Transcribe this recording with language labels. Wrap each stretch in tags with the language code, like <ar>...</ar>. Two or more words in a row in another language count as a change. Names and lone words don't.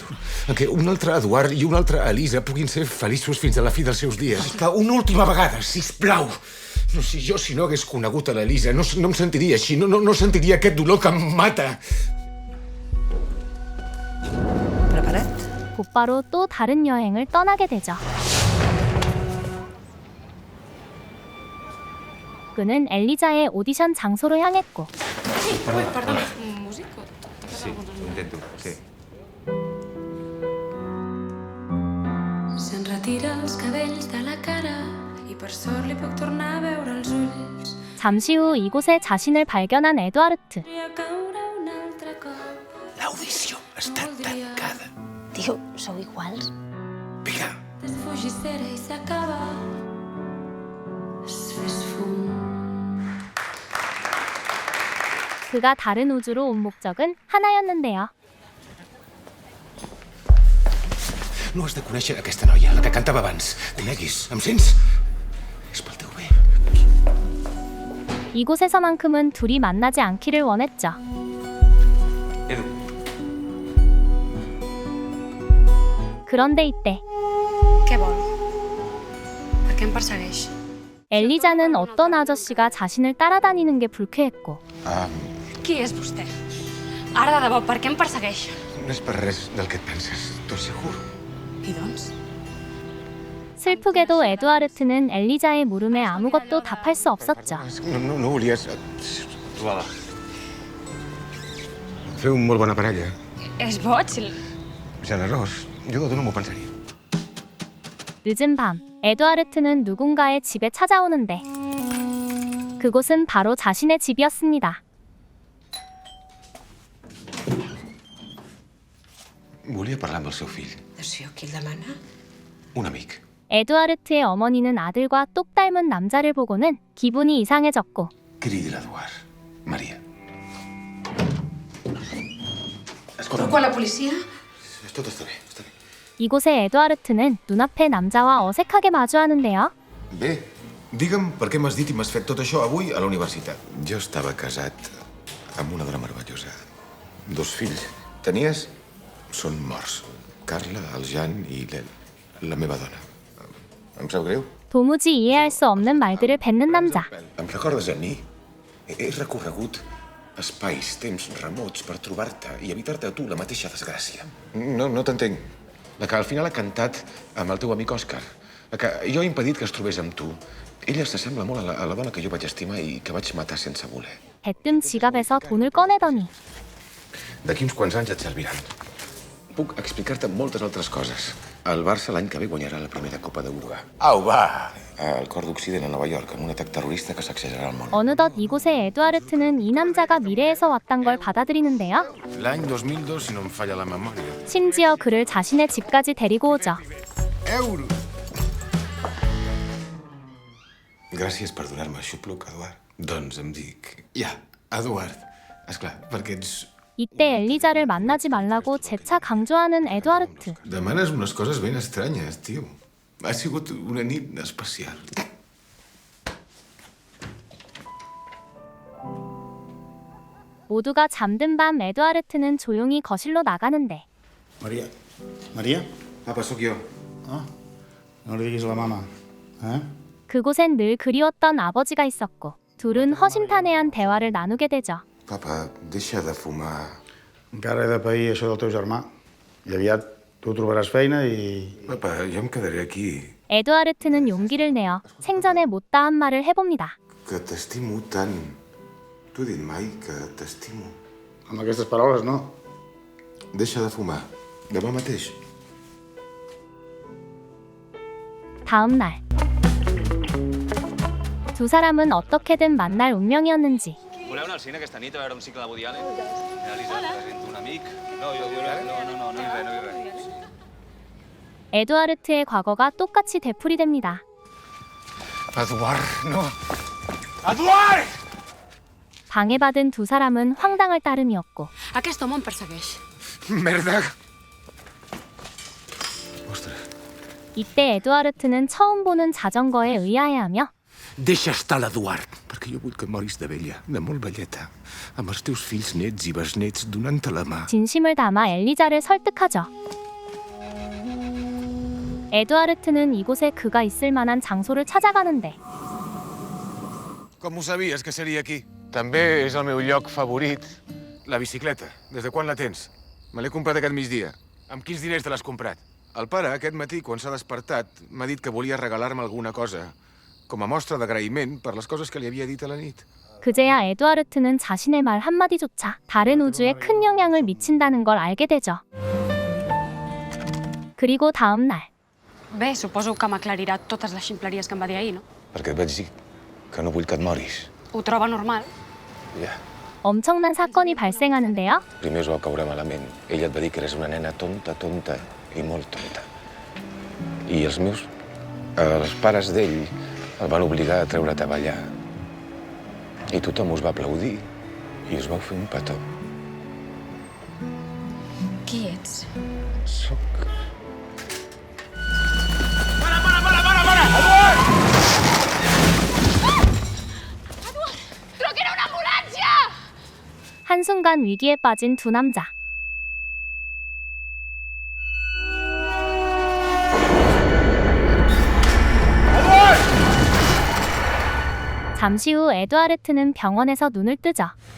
<ca>En què un altre Eduard i una altra Elisa puguin ser feliços fins a la fi dels seus dies. Que una última vegada, sisplau. No, si no hagués conegut a l'Elisa, no em sentiria així. No sentiria aquest dolor que em mata. Preparat?</ca> <ko>곧바로 또 다른 여행을 떠나게 되죠. 그는 엘리자의 오디션 장소로 향했고</ko> <ca>Perdona, músic? Sí, ho intento, sí. Se'n retira els cabells de la cara i per sort li puc tornar a veure els ulls.</ca> <ko>잠시 후 이곳에 자신을 발견한 에두아르트.</ko> <ca>Podria caure un altre cop. L'audició està tancada. Tio, sou iguals? Vinga. Desfugir cera i s'acaba. Es fes fum.</ca> <ko>그가 다른 우주로 온 목적은 하나였는데요.</ko> <ca>No has de conèixer aquesta noia, la que cantava abans. Coneguis, em sents? És pel teu bé.</ca> <ko>이곳에서만큼은 둘이 만나지 않기를 원했죠. Edu, 그런데 이때</ko> <ca>Què vol? Per què em persegueix?</ca> <ko>엘리자는 어떤 아저씨가 자신을 따라다니는 게 불쾌했고</ko> <ca>Qui és vostè? Ara de debò, per què em persegueix? No és per res del que et penses, t'ho asseguro. I doncs?</ca> <ko>슬프게도 에두아르트는 엘리자의 물음에 아무것도 답할 수 없었죠.</ko> <ca>No volies... Feu molt bona parella. És boig? Generós. Jo no m'ho pensaria.</ca> <ko>늦은 밤, 에두아르트는 누군가의 집에 찾아오는데 그곳은 바로 자신의 집이었습니다.</ko> <ca>Volia parlar amb el seu fill, D'això, qui el demana? un amic.</ca> <ko>에두아르트의 어머니는 아들과 똑 닮은 남자를 보고는 기분이 이상해졌고</ko> <ca>Cridi l'Eduard. Maria. Truco a la policia? Tot està bé, està bé.</ca> <ko>이곳에 에두아르트는 눈앞의 남자와 어색하게 마주하는데요.</ko> <ca>Bé, digue'm per què m'has dit i m'has fet tot això avui a la universitat. Jo estava casat amb una dona meravellosa. 2 fills. Tenies? Són morts. Carla, el Jan i la meva dona. Em sap greu?</ca> <ko>도무지 이해할 수 없는 말들을 뱉는 남자.</ko> <ca>Em recordes a mi? He recorregut espais, temps remots per trobar-te i evitar-te a tu la mateixa desgràcia. No t'entenc. La que al final ha cantat amb el teu amic Òscar. La que jo he impedit que es trobés amb tu. Ella s'assembla molt a la dona que jo vaig estimar i que vaig matar sense voler.</ca> <ko>대뜸 지갑에서 돈을 꺼내더니</ko> <ca>D'aquí uns quants anys et serviran. Puc explicar-te moltes altres coses. El Barça l'any que ve guanyarà la primera Copa d'Europa. Au, va! Al cor d'Occident, a Nova York, amb un atac terrorista que sacsejarà el món.</ca> <ko>어느덧 이곳에 에두아르트는 이 남자가 미래에서 왔단 걸 받아들이는데요.</ko> <ca>L'any 2002, si no em falla la memòria.</ca> <ko>심지어 그를 자신의 집까지 데리고 오죠.</ko> <ca>Euro! Gràcies per donar-me xupluc, Eduard. Doncs em dic... Ja, Eduard. Esclar, perquè ets...</ca> <ko>이때 엘리자를 만나지 말라고 재차 강조하는 에두아르트.</ko> <ca>Demanes unes coses ben estranyes, tio. Ha sigut una nit especial.</ca> <ko>모두가 잠든 밤 에두아르트는 조용히 거실로 나가는데</ko> <ca>Maria? Maria? Papa, sóc jo. Ah, no li diguis a la mama, eh?</ca> <ko>그곳엔 늘 그리웠던 아버지가 있었고 둘은 허심탄회한 대화를 나누게 되죠.</ko> <ca>Papa, deixa de fumar. Encara he de pair això del teu germà. I aviat tu trobaràs feina i... Papa, jo em quedaré aquí.</ca> <ko>에두아르트는 용기를 내어 생전에 못다한 말을 해봅니다.</ko> <ca>Que t'estimo tant. T'ho he dit mai que t'estimo. Amb aquestes paraules, no. Deixa de fumar. Demà mateix.</ca> <ko>다음 날 두 사람은 어떻게든 만날 운명이었는지</ko> <ca>Voleu anar al cine aquesta nit a veure un cicle de Woody Allen? Elisa, et presento un amic. No, no dic res.</ca> <ko>에두아르트의 과거가 똑같이 되풀이됩니다.</ko> <ca>Eduard, no. Eduard!</ca> <ko>방해받은 두 사람은 황당할 따름이었고</ko> <ca>Aquest home em persegueix. Merda!</ca> <ko>이때 에두아르트는 처음 보는 자전거에 의아해하며</ko> <ca>Deixa estar l'Eduard, perquè jo vull que moris de vella, de molt velleta, amb els teus fills nets i besnets donant-te la mà.</ca> <ko>진심을 담아 엘리자를 설득하죠. 에두아르트는 이곳에 그가 있을 만한 장소를 찾아가는데</ko> <ca>Com ho sabies que seria aquí? També és el meu lloc favorit. La bicicleta. Des de quan la tens? Me l'he comprat aquest migdia. Amb quins diners te l'has comprat? El pare, aquest matí, quan s'ha despertat, m'ha dit que volia regalar-me alguna cosa, com a mostra d'agraïment per les coses que li havia dit a la nit.</ca> <ko>그제야 에두아르트는 자신의 말 한마디조차 다른 우주에 큰 영향을 미친다는 걸 알게 되죠. 그리고 다음 날</ko> <ca>Bé, suposo que m'aclarirà totes les ximpleries que em va dir ahir, no? Perquè et vaig dir que no vull que et moris. Ho troba normal? Ja.</ca> <ko>엄청난 사건이 발생하는데요.</ko> <ca>Primer us vau caure malament. Ella et va dir que eres una nena tonta i molt tonta. I els pares d'ell el van obligar a treure't a ballar. I tothom us va aplaudir i us vau fer un petó. Qui ets? Soc...</ca> <ko>한순간 위기에 빠진 두 남자. 잠시 후 에두아르트는 병원에서 눈을 뜨죠.</ko>